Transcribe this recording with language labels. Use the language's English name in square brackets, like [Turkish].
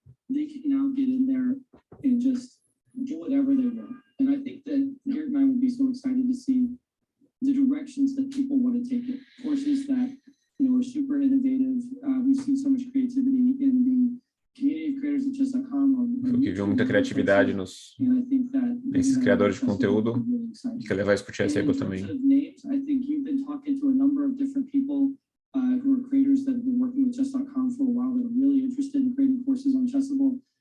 [English] They can now get in there and just do whatever they want. And I think that Garrett and I will be so excited to see the directions that people want to take it. Courses that, you know, are super innovative. We've seen so much creativity in the community of creators at Chess.com. [Portuguese] Que viu muita criatividade nesses criadores de conteúdo e quer levar isso para o Chessable também. [English] I think you've been talking to a number of different people who are creators that have been working with Chess.com for a while that are really interested in creating courses on Chessable.